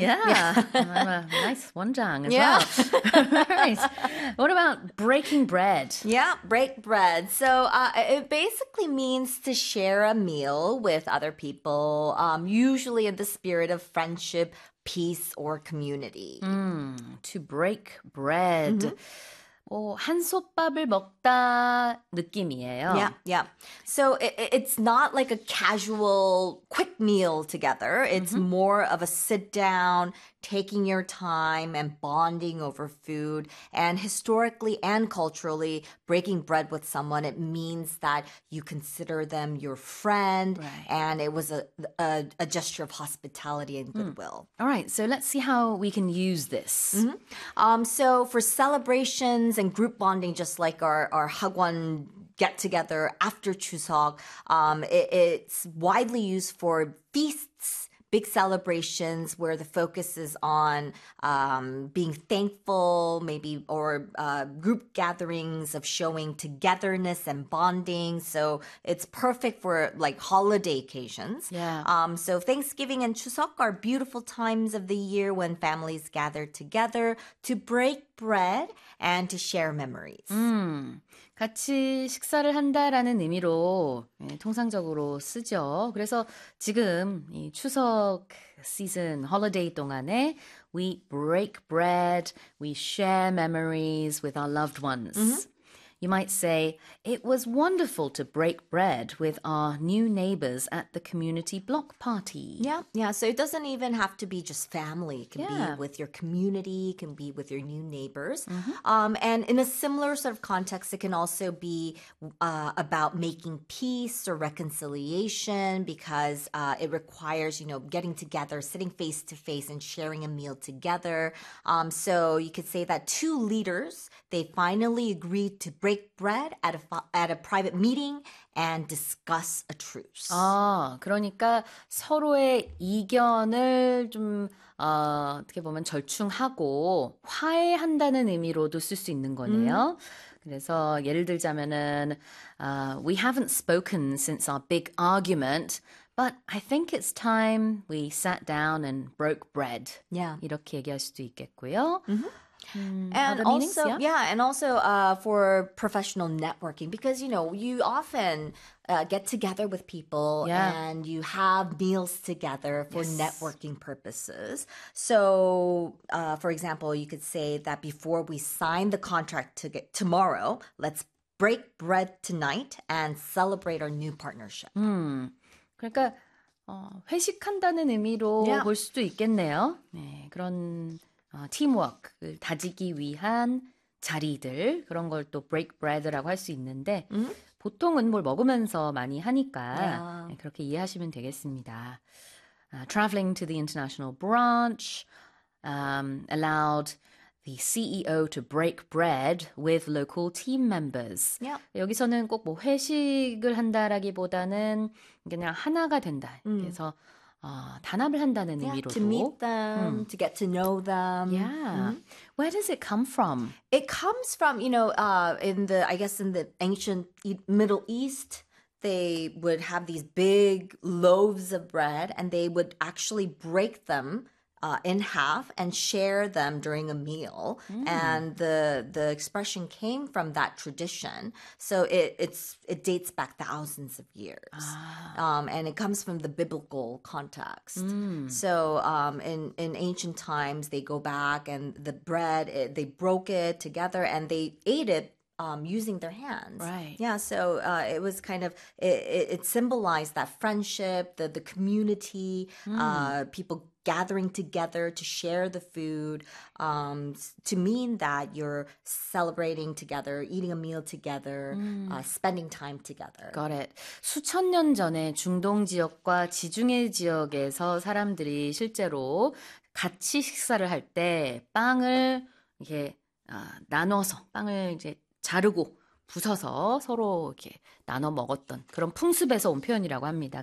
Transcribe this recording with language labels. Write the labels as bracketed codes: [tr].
[en] Yeah. Nice wonjang as yeah. well. Right. What about breaking bread? Yeah, break bread. So it basically means to share a meal with other people, usually in the spirit of friendship, peace, or community. To break bread. Mm-hmm. [ko] 오, 한 솥밥을 먹다 느낌이에요. [en] Yeah, yeah. So it's not like a casual quick meal together. It's mm-hmm. more of a sit down, taking your time and bonding over food. And historically and culturally, breaking bread with someone, it means that you consider them your friend. Right. And it was a gesture of hospitality and goodwill. Mm. All right. So let's see how we can use this. Mm-hmm. So for celebrations, and group bonding, just like our hagwon get-together after Chuseok, it's widely used for feasts, big celebrations where the focus is on being thankful, maybe, or group gatherings of showing togetherness and bonding. So it's perfect for like holiday occasions. Yeah. So Thanksgiving and Chuseok are beautiful times of the year when families gather together to break bread and to share memories. [ko] 같이 식사를 한다라는 의미로 예, 통상적으로 쓰죠. 그래서 지금 이 추석 시즌, [en] holiday [ko] 동안에 [en] we break bread, we share memories with our loved ones. Mm-hmm. You might say, it was wonderful to break bread with our new neighbors at the community block party. Yeah, yeah. So it doesn't even have to be just family. It can yeah. be with your community, it can be with your new neighbors. Mm-hmm. And in a similar sort of context, it can also be about making peace or reconciliation because it requires, you know, getting together, sitting face to face and sharing a meal together. So you could say that two leaders, they finally agreed to break bread at a private meeting and discuss a truce. [ko] 아, 그러니까 서로의 이견을 좀 어떻게 보면 절충하고 화해한다는 의미로도 쓸 수 있는 거네요. [en] Mm. [ko] 그래서 예를 들자면은 [en] we haven't spoken since our big argument, but I think it's time we sat down and broke bread. Yeah. [ko] 이렇게 얘기할 수도 있겠고요. [en] Mm-hmm. And also, yeah. yeah, and also for professional networking, because, you know, you often get together with people yeah. and you have meals together for yes. networking purposes. So, for example, you could say that before we sign the contract to get tomorrow, let's break bread tonight and celebrate our new partnership. [ko] 그러니까 회식한다는 의미로 yeah. 볼 수도 있겠네요. 네, 그런... 팀워크를 다지기 위한 자리들 그런 걸 또 break bread라고 할 수 있는데 [en] mm-hmm. [ko] 보통은 뭘 먹으면서 많이 하니까 [en] yeah. [ko] 그렇게 이해하시면 되겠습니다. [en] Traveling to the international branch allowed the CEO to break bread with local team members. Yeah. [ko] 여기서는 꼭 뭐 회식을 한다라기보다는 그냥 하나가 된다. 그래서 단합을 한다는 [en] yeah, [ko] 의미로도. [en] To meet them, to get to know them. Yeah. Mm-hmm. Where does it come from? It comes from, you know, in the ancient Middle East, they would have these big loaves of bread and they would actually break them in half and share them during a meal. Mm. And the expression came from that tradition. So it dates back thousands of years. Ah. And it comes from the biblical context. Mm. So in ancient times, they go back and the bread, they broke it together and they ate it using their hands. Right. Yeah, so it was kind of, it symbolized that friendship, the community, people gathering together to share the food, to mean that you're celebrating together, eating a meal together, spending time together. Got it. [ko] 수천 년 전에 중동 지역과 지중해 지역에서 사람들이 실제로 같이 식사를 할 때 빵을 이렇게 나눠서 빵을 이제 자르고 부서서 서로 이렇게 나눠 먹었던 그런 풍습에서 온 표현이라고 합니다.